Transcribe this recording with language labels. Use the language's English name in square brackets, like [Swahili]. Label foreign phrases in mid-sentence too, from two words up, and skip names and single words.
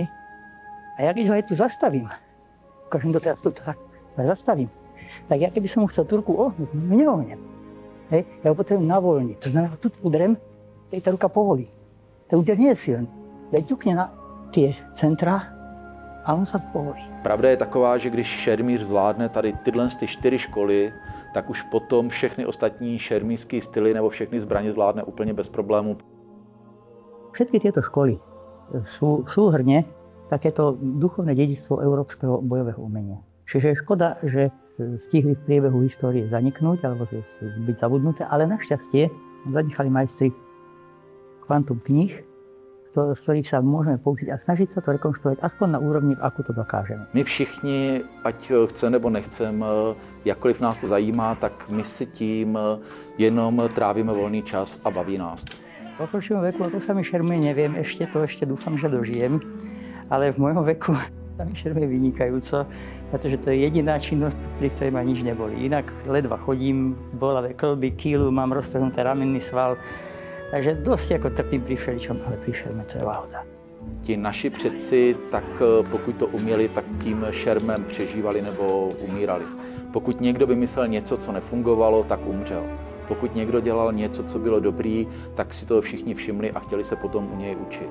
[Slovak] A ja keď ho aj tu zastavím, ukážem to teraz tuto, tak zastavím, tak ja keby som mu chcel tú ruku ohnúť, neohnem. Hej? Ja ho potrebujem navoľniť. To znamená, tu udrem, tej tá ruka povolí. Ten úder nie je silný. Ja ťukne na tie centra a on sa povolí. [Czech] Pravda je taková, že když šermíř zvládne tady tyhle 4 školy, tak už potom všechny ostatní šermířské styly nebo všechny zbraně zvládne úplně bez problémů. [Slovak] Všetky tieto školy sú súhrne takéto duchovné dedičstvo európskeho bojového umenia. Čiže je škoda, že stihli v priebehu histórie zaniknúť alebo byť zabudnuté, ale našťastie zanechali majstri kvantum kníh, z ktorých sa môžeme poučiť a snažiť sa to rekonštruovať aspoň na úrovni, ako to dokážeme. [Czech] My všichni, ať chce nebo nechcem, jakkoliv nás to zajímá, tak my si tím jenom trávíme volný čas a baví nás. [Slovak] V pokročilom veku, ako sa mi šermuje, neviem, ešte dúfam, že dožijem, ale v mojom veku sa mi šermuje vynikajúco, pretože to je jediná činnosť, pri ktorej ma nič neboli. Inak ledva chodím, bolavé kĺby, kýlu, mám roztrhnuté ramenný sval, takže dosť ako trpím pri všeličom, ale pri šerme to je láhoda. [Czech] Ti naši předci, tak pokud to uměli, tak tím šermem přežívali nebo umírali. Pokud někdo vymyslel něco, co nefungovalo, tak umřel. Pokud někdo dělal něco, co bylo dobrý, tak si toho všichni všimli a chtěli se potom u něj učit.